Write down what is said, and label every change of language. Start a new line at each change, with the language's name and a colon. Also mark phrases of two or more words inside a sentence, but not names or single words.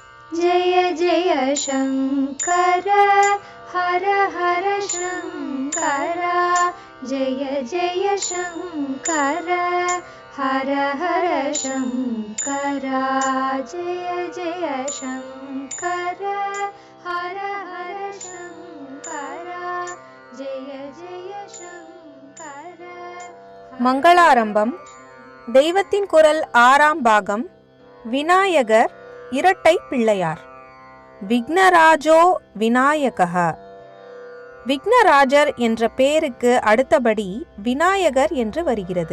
Sanskrit: जय जय शङ्कर हर हर शङ्कर जय जय शङ्कर हर हर शङ्कर जय जय शङ्कर हर हर शङ्कर जय जय शङ्कर.
Tamil: மங்களாரம்பம். தெய்வத்தின் குரல் 6ஆம் பாகம். விநாயகர் இரட்டை பிள்ளையார்.
Sanskrit: विघ्नराजो विनायकः.
Tamil: விக்னராஜர் என்ற பெயருக்கு அடுத்தபடி விநாயகர் என்று வருகிறது.